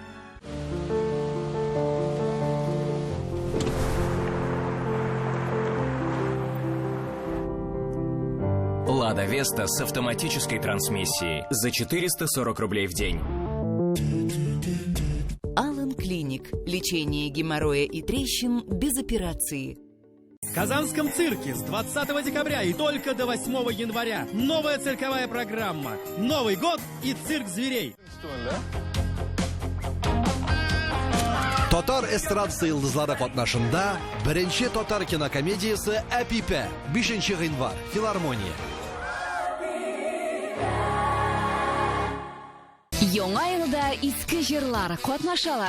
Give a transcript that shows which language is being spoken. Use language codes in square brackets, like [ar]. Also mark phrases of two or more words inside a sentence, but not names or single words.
[ru] «Лада Веста» с автоматической трансмиссией за 440 рублей в день. Алан Клиник. Лечение геморроя и трещин без операции. В Казанском цирке с 20 декабря и только до 8 января новая цирковая программа. Новый год и цирк зверей. [tt] Татар эстрадасы йылдызлары катнашында беренче татар кинокомедиясы «Әпипә» 5 гыйнвар, филармония. Яңа елда иске җырлар катнашалар.